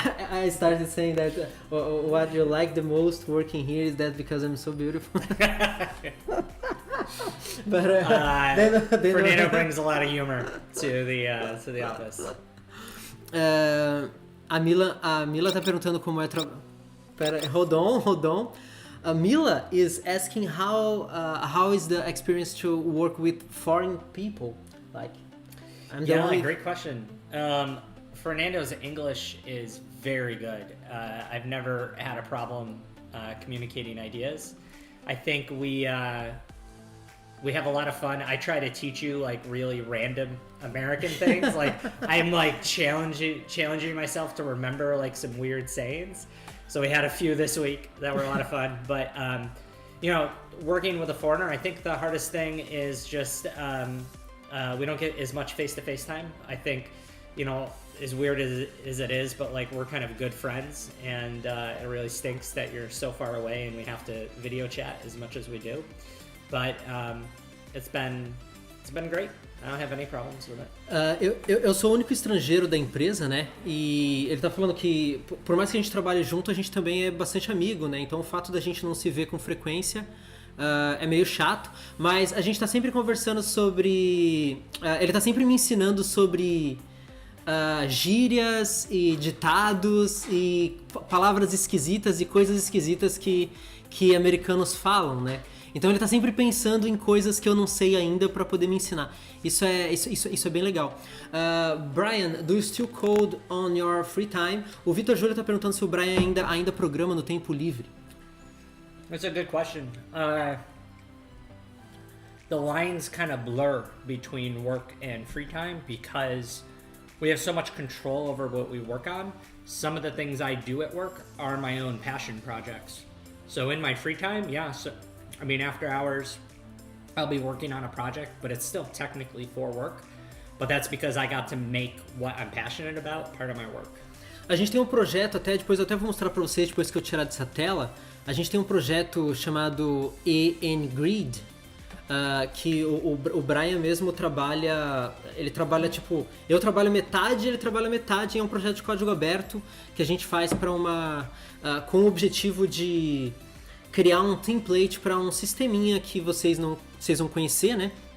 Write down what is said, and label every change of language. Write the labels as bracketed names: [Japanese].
[English] I started saying that what you like the most working here is that because I'm so beautiful. But Fernando brings a lot of humor to the office. [Portuguese] A Mila tá perguntando como é Pera, [English] hold on. Mila is asking how is the experience to work with foreign people? Like, great question. Fernando's English is very good. I've never had a problem communicating ideas. I think we have a lot of fun. I try to teach you like really random American things. Like I'm like challenging myself to remember like some weird sayings. So we had a few this week that were a lot of fun. But working with a foreigner, I think the hardest thing is just we don't get as much face-to-face time. I think, as weird as it is, but like we're kind of good friends, and it really stinks that you're so far away and we have to video chat as much as we do. But it's been great. I don't have any problems with it. [Portuguese] Eu sou o único estrangeiro da empresa, né? E ele tá falando que, por mais que a gente trabalhe junto, a gente também é bastante amigo, né? Então o fato da gente não se ver com frequência é meio chato, mas a gente tá sempre conversando sobre... ele tá sempre me ensinando sobre gírias e ditados e palavras esquisitas e coisas esquisitas que americanos falam, né? Então ele tá sempre pensando em coisas que eu não sei ainda para poder me ensinar. Isso é bem legal. [English] Bryan, do you still code on your free time? [Portuguese] O Vitor Júlio tá perguntando se o Bryan ainda programa no tempo livre. [English] That's a good question. The lines kind of blur between work and free time because we have so much control over what we work on. Some of the things I do at work are my own passion projects. So in my free time, after hours, I'll be working on a project, but it's still technically for work. But that's because I got to make what I'm passionate about part of my work. [Portuguese] A gente tem um projeto, depois eu vou mostrar para vocês, depois que eu tirar dessa tela. A gente tem um projeto chamado EN-Grid, que o Bryan mesmo trabalha, ele trabalha tipo, eu trabalho metade, ele trabalha metade, é um projeto de código aberto que a gente faz para com o objetivo de criar um template para um sisteminha que vocês vão conhecer, né?